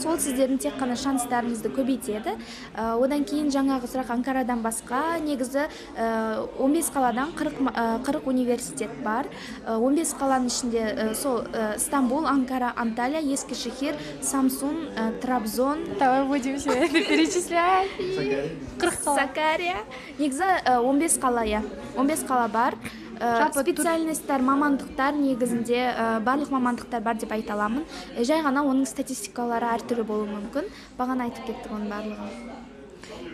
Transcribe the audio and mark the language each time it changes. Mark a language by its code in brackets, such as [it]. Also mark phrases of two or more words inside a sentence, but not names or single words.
[kk] Ол сіздердің тек қана шанстарыңызды көбейтеді. Одан кейін жаңағы сұрақ, Анкарадан басқа негізі 15 қаладан 40 университет бар. 15 қаланың ішінде сол Стамбул, Анкара, Анталия, Ескишехир, Самсун, Трабзон. [ru] Давай будем все это перечислять. [kk] Сакария. Негізі 15 қала, 15 қала бар. Специальностьтар, мамандықтар негізінде барлық мамандықтар бар деп айта аламын. Жай ғана оның статистикалары әртүрлі болуы мүмкін. Бағана айтып кеттік оның барлығын.